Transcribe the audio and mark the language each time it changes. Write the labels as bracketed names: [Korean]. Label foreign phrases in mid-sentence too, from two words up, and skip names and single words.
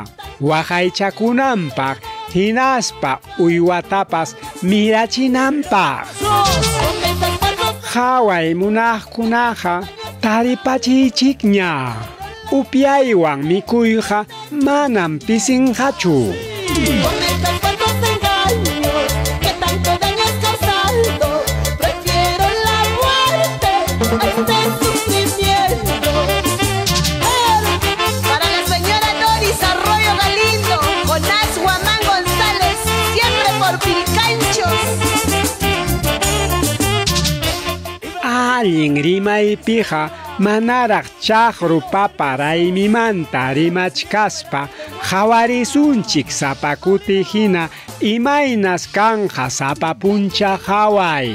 [Quechua] Waqaychakunanpaq hinaspa uywatapas mirachinanpaq. Haway munaqkunaqa taripachichikña. Upiaywan mikuyqa manam pisinqachu. [Spanish] Con estos falsos engaños que tanto daño has causado, prefiero la muerte a este sufrimiento. Para la señora Doris Arroyo Galindo, Jonás Guamán González, siempre por Pilcanchos. [Quechua] Allin rimaypiqa manaraq chaqru papa raymimanta rimachkaspa qhawarisunchik sapakuti hina imaynas kanqa sapapuncha qhaway.